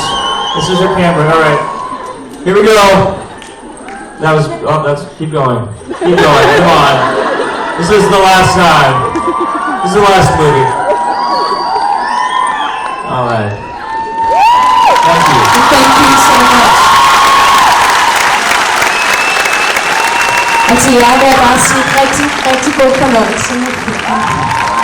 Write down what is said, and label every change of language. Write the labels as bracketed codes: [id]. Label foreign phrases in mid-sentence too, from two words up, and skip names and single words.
[en] This is her camera. All right. Here we go. Keep going. Keep going. Come on. This is the last time. This is the last movie. All right. Thank you. Thank you so much. [da] Og til jer vil jeg bare sige rigtig god fornøjelse.